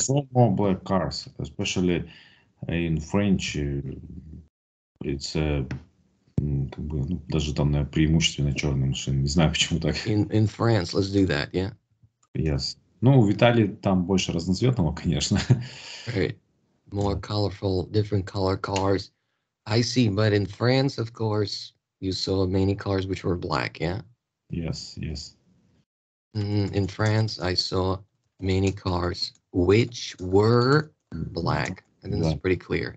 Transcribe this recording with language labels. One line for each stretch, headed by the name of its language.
English: saw more black cars, especially in French.
Russian: It's как бы, ну, даже там, наверное, преимущественно черные машины. Не знаю, почему так.
English: In France, let's do that. Yeah. Yes.
Russian: Ну, в Италии там больше разноцветного, конечно.
English: Right. More colorful, different color cars. I see. But in France, of course, you saw many cars which were black. Yeah. Yes, yes. In France, I saw many cars which were black. I think this is Black. pretty clear.